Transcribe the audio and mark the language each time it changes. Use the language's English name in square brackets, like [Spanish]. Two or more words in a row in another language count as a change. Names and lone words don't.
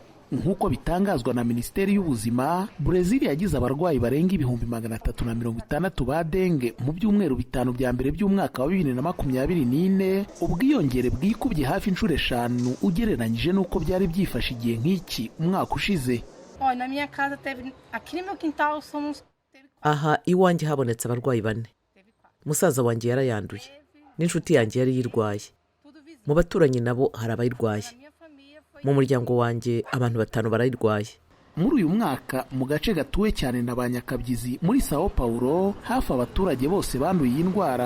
[Kinyarwanda] Nk'uko bitangazwa na Minisiteri y'Ubuzima, Brazil yagize abarwayi barenga 360 ba dengue mu byumweru 5 bya mbere by'umwaka wa 2024, ubwiyongere bwikubye hafi inshuro 5 ugereranyije n'uko byari byifashe igihe nk'iki umwaka ushize. [Portuguese] Na minha casa teve aqui no meu quintal somos. [Kinyarwanda] Aha iwanjye habonetse abarwayi 4. Musaza wanjye yarayanduye n'inshuti yanjye yari yirwaye. Mu baturanyi nabo hari abayirwaye. Mu muryango wanjye abantu 5 barayirwaye. Muri uyu mwaka mu gace gatuwe cyane na banyakabyizi muri Sao Paulo, hafi abaturage bose banduye iyi ndwara.